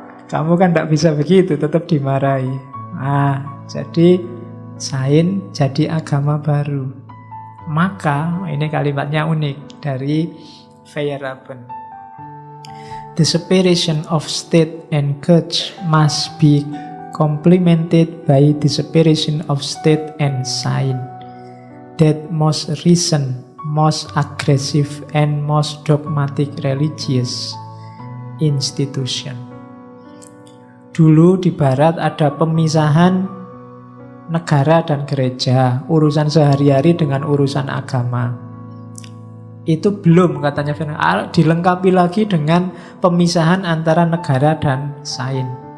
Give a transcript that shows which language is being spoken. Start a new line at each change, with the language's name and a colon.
Indonesian: Kamu kan tidak bisa begitu, tetap dimarahi. Jadi sains jadi agama baru. Maka, ini kalimatnya unik dari Feyerabend.
English: The separation of state and church must be complemented by the separation of state and science. That most recent, most aggressive, and most dogmatic religious institution.
Indonesian: Dulu di barat ada pemisahan negara dan gereja, urusan sehari-hari dengan urusan agama. Itu belum, katanya Feyerabend, dilengkapi lagi dengan pemisahan antara negara dan sains.